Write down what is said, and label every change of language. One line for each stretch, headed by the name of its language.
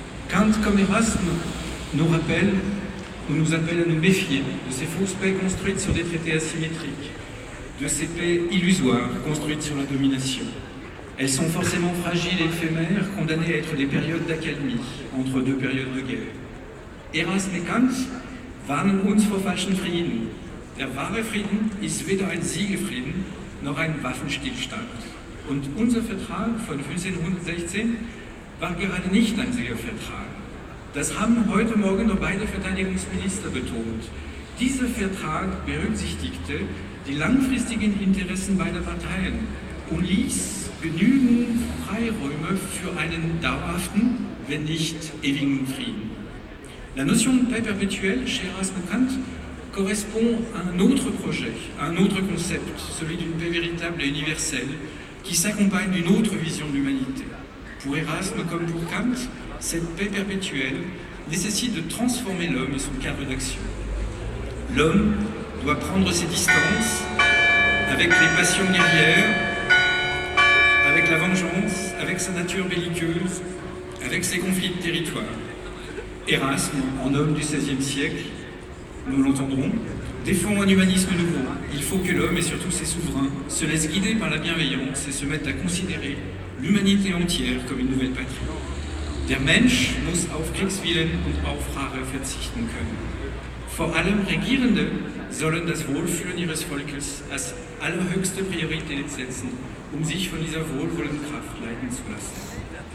French: Kant, comme Erasme, nous rappelle ou nous appelle à nous méfier de ces fausses paix construites sur des traités asymétriques, de ces paix illusoires construites sur la domination. Elles sont forcément fragiles et éphémères, condamnées à être des périodes d'accalmie entre deux périodes de guerre.
German: Erasme et Kant warnen uns vor falschen Frieden. Der wahre Frieden ist weder ein Siegelfrieden noch ein Waffenstillstand. Und unser Vertrag von 1516 war gerade nicht ein Siegervertrag. Das haben heute Morgen noch beide Verteidigungsminister betont. Dieser Vertrag berücksichtigte die langfristigen Interessen beider Parteien und ließ genügend Freiräume für einen dauerhaften, wenn nicht ewigen Frieden.
French: La notion de paix perpétuelle chez Erasme Kant correspond à un autre projet, à un autre concept, celui d'une paix véritable et universelle, qui s'accompagne d'une autre vision de l'humanité. Pour Erasme comme pour Kant, cette paix perpétuelle nécessite de transformer l'homme et son cadre d'action. L'homme doit prendre ses distances avec les passions guerrières, avec la vengeance, avec sa nature belliqueuse, avec ses conflits de territoire. Erasme, en homme du XVIe siècle, nous l'entendrons, défend un humanisme nouveau. Il faut que l'homme et surtout ses souverains se laissent guider par la bienveillance et se mettent à considérer l'humanité entière comme une nouvelle patrie.
German: Der Mensch muss auf Kriegswillen und auf Rache verzichten können. Vor allem Regierende sollen das Wohlfühlen ihres Volkes als allerhöchste Priorität setzen, sich von dieser wohlwollenden Kraft leiten zu lassen.